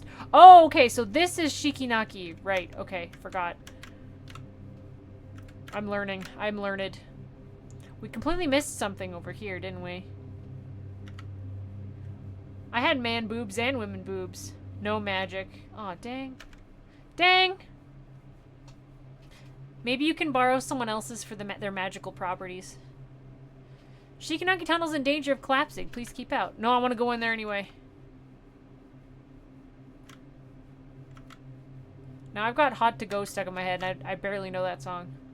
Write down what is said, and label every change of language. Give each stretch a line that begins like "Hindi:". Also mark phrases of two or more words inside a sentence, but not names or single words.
English: Oh, okay. So this is Shikinaki. Right. Okay. Forgot. I'm learning. I'm learned. We completely missed something over here, didn't we? I had man boobs and women boobs. No magic. Aw, dang. Dang! Maybe you can borrow someone else's for their magical properties. Shikinaki Tunnel's in danger of collapsing. Please keep out. No, I want to go in there anyway. Now I've got Hot to Go stuck in my head, and I barely know that song.